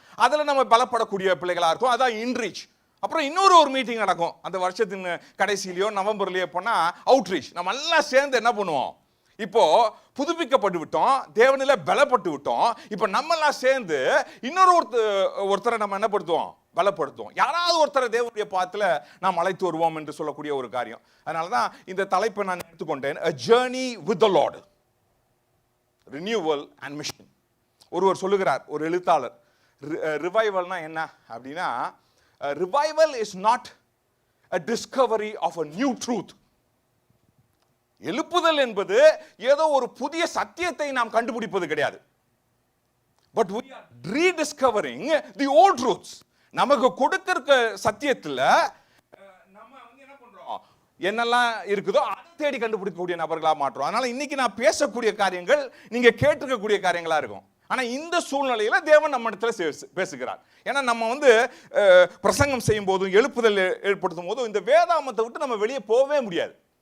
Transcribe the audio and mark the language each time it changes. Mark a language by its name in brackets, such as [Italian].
[Tamil] அதில் நம்ம பலப்படக்கூடிய பிள்ளைகளாக இருக்கும். அதான் இன்ரீச். அப்புறம் இன்னொரு மீட்டிங் நடக்கும் அந்த வருஷத்தின் கடைசியிலையோ நவம்பர்லையோ போனால் அவுட்ரீச். நம்ம எல்லாம் சேர்ந்து என்ன பண்ணுவோம், இப்போ புதுப்பிக்கப்பட்டு விட்டோம், தேவனில பலப்பட்டு விட்டோம். இப்போ நம்மெல்லாம் சேர்ந்து இன்னொரு ஒருத்தரை நம்ம என்ன படுத்துவோம், பலப்படுத்துவோம். யாராவது ஒருத்தரை தேவனுடைய பாத்துல நாம் அழைத்து வருவோம் என்று சொல்லக்கூடிய ஒரு காரியம். அதனால தான் இந்த தலைப்பை நான் எடுத்துக்கொண்டேன், [English] a journey with the Lord, renewal and mission. [Tamil] ஒருவர் சொல்லுகிறார், ஒரு எழுத்தாளர், ரிவைவல்னா என்ன அப்படின்னா, [English] Revival is not a discovery of a new truth. [Tamil] எழுப்புதல் என்பது ஏதோ ஒரு புதிய சத்தியத்தை நாம் கண்டுபிடிப்பது கிடையாது. [English] But we are rediscovering the old truths. [Tamil] நமக்கு கொடுத்திருக்க சத்தியத்துல நம்ம என்ன பண்றோம், என்னெல்லாம் இருக்குதோ அதை தேடி கண்டுபிடிக்கக்கூடிய நபர்களா மாற்றோம். அதனால இன்னைக்கு நான் பேசக்கூடிய காரியங்கள் நீங்க கேட்டிருக்கக்கூடிய காரியங்களா இருக்கும். ஆனா இந்த சூழ்நிலையில தேவன் நம்ம இடத்துல பேசுகிறார். ஏன்னா நம்ம பிரசங்கம் செய்யும் போதும் எழுப்புதல் ஏற்படுத்தும் போதும் இந்த வேதாமத்தை விட்டு நம்ம வெளியே போகவே முடியாது.